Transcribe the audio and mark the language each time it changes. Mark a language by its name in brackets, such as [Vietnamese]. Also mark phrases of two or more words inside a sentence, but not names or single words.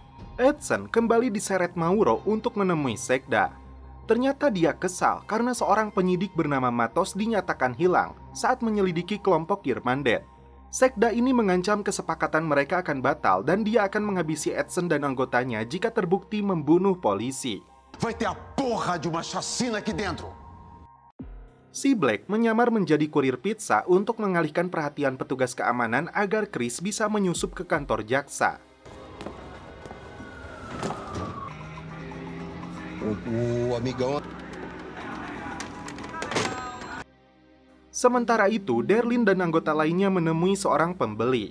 [Indonesian] Edson kembali diseret Mauro untuk menemui sekda. Ternyata dia kesal karena seorang penyidik bernama Matos dinyatakan hilang saat menyelidiki kelompok Irmandet. Sekda ini mengancam kesepakatan mereka akan batal dan dia akan menghabisi Edson dan anggotanya jika terbukti membunuh polisi. [Portuguese] Vai ter a porra de uma chacina aqui dentro. [Indonesian] Si Black menyamar menjadi kurir pizza untuk mengalihkan perhatian petugas keamanan agar Chris bisa menyusup ke kantor jaksa. [Portuguese] Amigão. [Indonesian] Sementara itu, Darlene dan anggota lainnya menemui seorang pembeli.